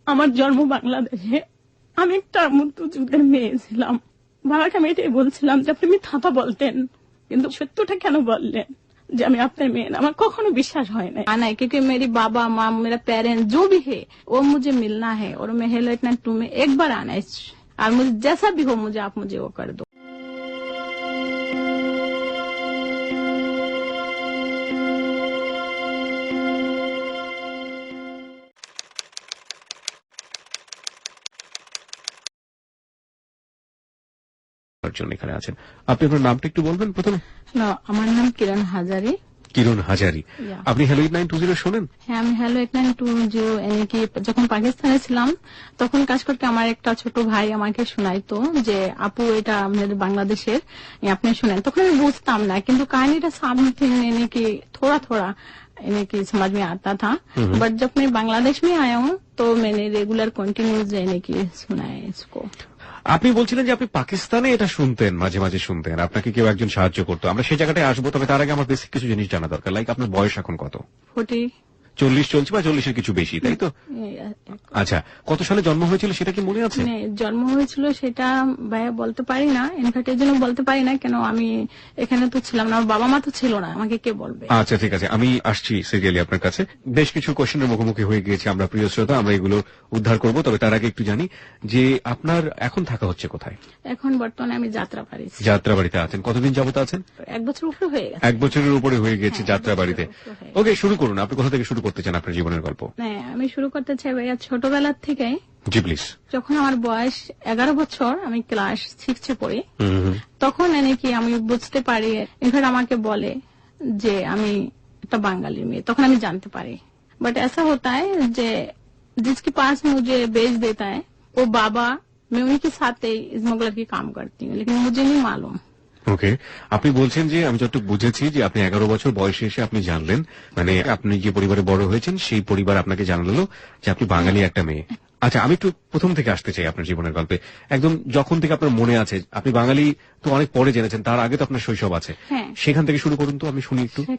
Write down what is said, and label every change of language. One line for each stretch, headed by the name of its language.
Bangla: আমার জন্ম বাংলাদেশে, আমি একটা মুক্তিযুদ্ধের মেয়ে ছিলাম। বাবাকে আমি এটাই বলছিলাম যে আপনি মিথ্যা বলতেন, কিন্তু সত্যটা কেন বললেন যে আমি আপনার মেয়ে? আমার কখনো বিশ্বাস হয় না।
Hindi: आना है क्योंकि मेरी बाबा माँ मेरा पेरेंट्स जो भी है वो मुझे मिलना है, और मैं हेलो इतना तुम्हें एक बार आना है, और मुझे जैसा भी हो मुझे आप मुझे वो कर दो।
Bangla: এখানে আছেন আপনি, আপনার নামটা একটু বলবেন প্রথমে? আমার নাম কিরণ হাজারি। কিরণ হাজারি, আপনি হ্যালো 8920 শোনেন? হ্যাঁ, আমি হ্যালো 8920 যখন পাকিস্তানে ছিলাম তখন কাজ করতে আমার একটা ছোট ভাই আমাকে শোনাইতো যে আপু এটা আমাদের বাংলাদেশের, আপনি শুনেন। তখন আমি বুঝতাম না, কিন্তু কাহিনীটা
Hindi: সামথিंग थोड़ा थोड़ा समझ में आता था। बट जब मैं बांग्लादेश में आया हूँ तो मैंने रेगुलर कंटिन्यूज सुना है इसको।
Bangla: আপনি বলছিলেন যে আপনি পাকিস্তানে এটা শুনতেন, মাঝে মাঝে শুনতেন, আপনাকে কেউ একজন সাহায্য করতো। আমরা সেই জায়গাটায় আসবো, তবে তার আগে আমার বেসিক কিছু জিনিস জানা দরকার। লাইক আপনার বয়স এখন কত? 40 চলছে বা 40-এর কিছু বেশি, তাই তো? আচ্ছা, কত সালে জন্ম হয়েছিল সেটা কি মনে আছে? জন্ম হয়েছিল সেটা ভাইয়া বলতে পারি না, ইনফ্যাক্ট এর জন্য বলতে পারি না কেন, আমি এখানে তো ছিলাম না, বাবা মা তো ছিল না, আমাকে কে বলবে? আচ্ছা ঠিক আছে, আমি আসছি সিরিয়ালি আপনার কাছে। বেশ কিছু কোশ্চেনের মুখোমুখি হয়ে গিয়েছি আমরা, প্রিয় শ্রোতা, আমরা এগুলো উদ্ধার করব। তবে তার আগে একটু জানি যে আপনার এখন থাকা হচ্ছে কোথায়? এখন বর্তমানে আমি যাত্রাবাড়ি। যাত্রাবাড়িতে আছেন? কতদিন যাবত আছেন? 1 বছর উপরে হয়ে গেছে। 1 বছরের উপরে হয়ে গেছে যাত্রাবাড়িতে। ওকে, শুরু করুন। আপনি কোথা থেকে শুরু করতে চান আপনার জীবনের গল্প? হ্যাঁ, আমি শুরু করতে চাই ভাইয়া ছোটবেলা থেকে। জি প্লিজ। যখন আমার বয়স 11 বছর, আমি ক্লাস 6 পড়ি, তখন আমি বুঝতে পারি, ইনফ্যাক্ট আমাকে বলে যে আমি একটা বাঙালি মেয়ে, তখন আমি জানতে পারি।
Hindi: बट ऐसा होता है যে जिसके पास मुझे भेज देता है वो बाबा, मैं उनके साथ स्मगलर की काम करती हूँ, लेकिन मुझे नहीं मालूम।
Bangla: ওকে, আপনি বলছেন যে আমি যতটুকু বুঝেছি যে আপনি 11 বছর বয়সে এসে আপনি জানলেন, মানে আপনি যে পরিবারে বড় হয়েছেন সেই পরিবার আপনাকে জানালো যে আপনি বাঙালি একটা মেয়ে। আচ্ছা, আমি একটু প্রথম থেকে আসতে চাই আপনার জীবনের গল্পে। একদম যখন থেকে আপনার মনে আছে, আপনি বাঙালি তো অনেক পরে জেনেছেন, তার আগে তো আপনার শৈশব আছে, সেখান থেকে শুরু করুন তো, আমি শুনি একটু।